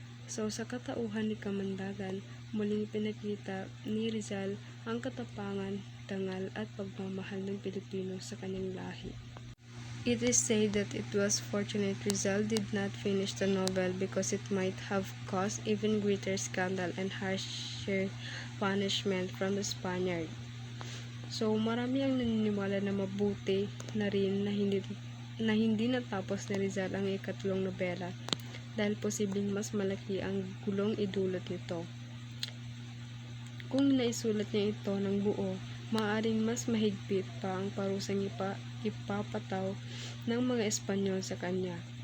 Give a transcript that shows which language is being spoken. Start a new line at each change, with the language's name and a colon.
Filipino: So, sa katauhan ni Kamandagan, muling pinakita ni Rizal ang katapangan, dangal at pagmamahal ng Pilipino sa kanyang lahi.
English: It is said that it was fortunate Rizal did not finish the novel because it might have caused even greater scandal and harsher punishment from the Spaniard.
Filipino: So, marami ang naniniwala na mabuti na rin na hindi natapos ni Rizal ang ikatlong nobela dahil posibleng mas malaki ang gulong idulot nito. Kung naisulat niya ito ng buo, maaaring mas mahigpit pa ang parusang ipapataw ng mga Espanyol sa kanya.